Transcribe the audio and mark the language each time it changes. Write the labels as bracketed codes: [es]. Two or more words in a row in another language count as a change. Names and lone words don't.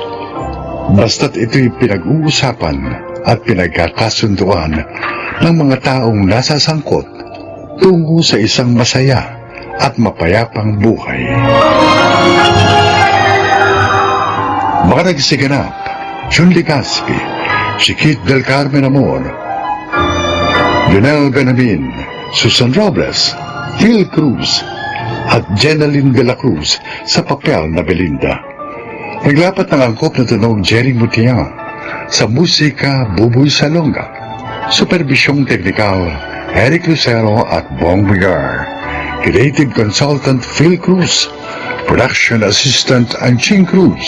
[tl] Basta't ito'y pinag-uusapan at pinagkakasunduan ng mga taong nasasangkot tungo sa isang masaya at mapayapang buhay. Mga nagsiganap, Jun Ligaspi, Chiquit del Carmen Amor, Lionel Benamin, Susan Robles, Phil Cruz, at Jenaline de la Cruz sa papel na Belinda. Naglapat ng angkop na tunog Jerry Mutiang, sa musika Buboy Salonga, supervisyong teknikal Eric Lucero at Bong Vigar, [en] creative consultant [tl] Phil Cruz, [en] production assistant [tl] Anching Cruz.